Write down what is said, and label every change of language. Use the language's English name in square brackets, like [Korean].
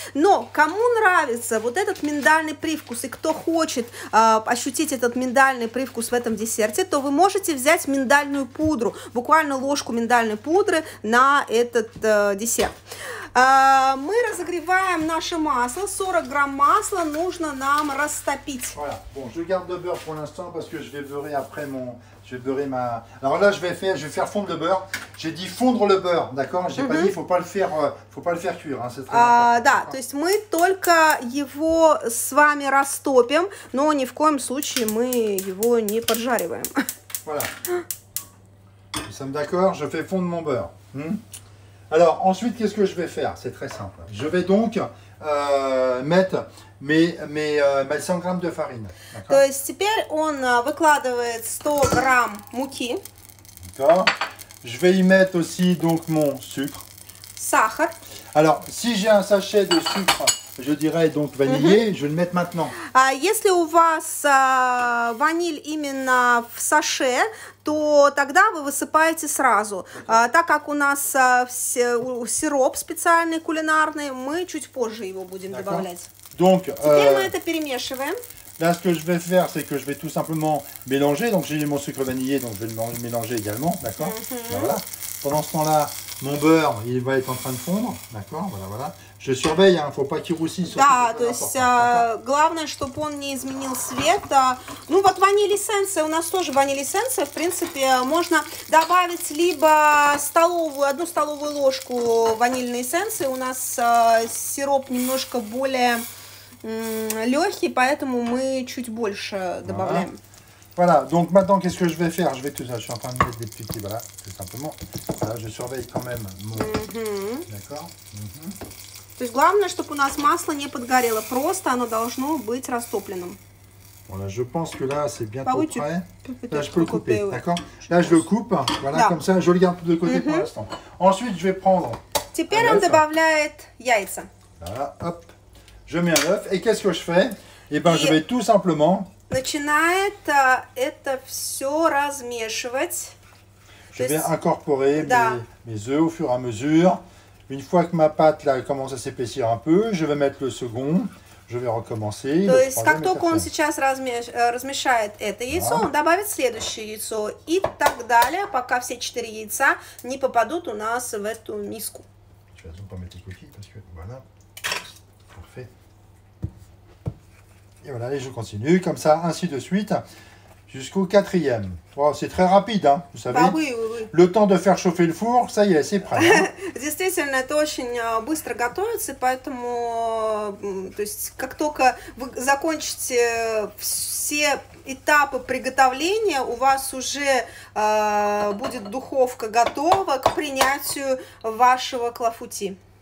[Russian] Но кому нравится вот этот миндальный привкус, и кто хочет ощутить этот миндальный привкус в этом десерте, то вы можете взять миндальную пудру, буквально ложку миндальной пудры на этот десерт. Мы разогреваем наше масло. 40 грамм масла нужно нам растопить. [French] Voilà. Bon, je garde le beurre pour l'instant parce que je vais beurrer après je vais beurrer ma... Alors là, je vais faire fondre le beurre. J'ai dit fondre le beurre, d'accord? J'ai pas dit, faut pas le faire cuire, hein, c'est très important. [Russian] Да, то есть мы только его с вами растопим, но ни в коем случае мы его не поджариваем. [French] Voilà. Nous sommes d'accord? Je fais fondre mon beurre. Alors, ensuite, qu'est-ce que je vais faire? C'est très simple. Je vais donc mettre mes 100 [Russian] грамм [French] de farine. [Russian] То есть теперь он выкладывает 100 грамм муки. [French] D'accord. Je vais y mettre aussi donc mon sucre. [Russian] Сахар. [French] Alors, si j'ai un sachet de sucre, je dirais donc vanillé, je vais le mettre maintenant. [Russian] Если у вас ваниль именно в саше, то тогда вы высыпаете сразу. Так как у нас сироп специальный кулинарный, мы чуть позже его будем добавлять. [French] Donc, [Russian] теперь мы это перемешиваем. [French] Là, ce que je vais faire, c'est que je vais tout simplement mélanger. Donc, j'ai mon sucre vanillé, donc je vais le mélanger également, d'accord? Voilà. Pendant ce temps-là, mon beurre, il va être en train de fondre, d'accord? Voilà. Je surveille, il ne faut pas qu'il roussisse. [Russian] Да, то есть главное, чтобы он не изменил цвет. Ну вот ваниль-эссенция, у нас тоже ваниль-эссенция. В принципе, можно добавить либо одну столовую ложку ванильной эссенции. У нас сироп немножко более легкий, поэтому мы чуть больше добавляем. [French] Voilà, donc maintenant, qu'est-ce que je vais faire? Je vais tout ça, je suis en train de mettre des petits, voilà, tout simplement. Voilà, je surveille quand même mon... D'accord. [Russian] То есть главное, чтобы у нас масло не подгорело, просто оно должно быть растопленным. [French] Voilà, je pense que là, c'est bientôt prêt. Là, je peux le couper, d'accord? Là, je le coupe, voilà, comme ça, je le garde de côté pour l'instant. Ensuite, je vais prendre... [Russian] Теперь он добавляет яйца. [French] Voilà, hop, je mets un œuf. Et qu'est-ce que je fais? Eh bien, je vais tout simplement... [Russian] Начинает это все размешивать. [French] Je vais incorporer mes œufs au fur et à mesure. Une fois que ma pâte là commence à s'épaissir un peu, je vais mettre le second. Je vais recommencer. [Russian] То есть, как только он сейчас размешает это яйцо, он добавит следующее яйцо. И так далее, пока все 4 яйца не попадут у нас в эту миску. [French] Je vais pas mettre les coquilles parce que voilà. Parfait. Et voilà, et je continue comme ça, ainsi de suite, jusqu'au 4e. Wow, c'est très rapide, hein, vous savez. Oui. Le temps de faire chauffer le four, ça y est, c'est prêt. Hein. [Russian] Действительно, это очень быстро готовится, поэтому, то есть, как только вы закончите все этапы приготовления, у вас уже будет духовка готова к принятию вашего клафути.